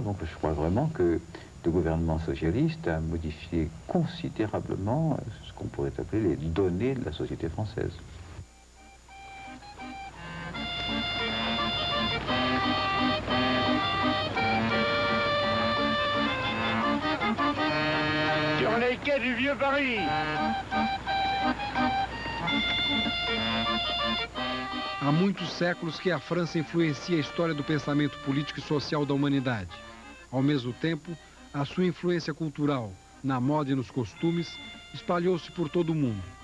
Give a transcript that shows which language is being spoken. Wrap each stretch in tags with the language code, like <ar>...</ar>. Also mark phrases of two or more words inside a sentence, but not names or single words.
<fr>Donc je crois vraiment que le gouvernement socialiste a modifié considérablement ce qu'on pourrait appeler les données de la société française. Sur les quais du Vieux Paris.</fr> <pt>Há muitos séculos que a França influencia a história do pensamento político e social da humanidade. Ao mesmo tempo, a sua influência cultural, na moda e nos costumes, espalhou-se por todo o mundo.</pt>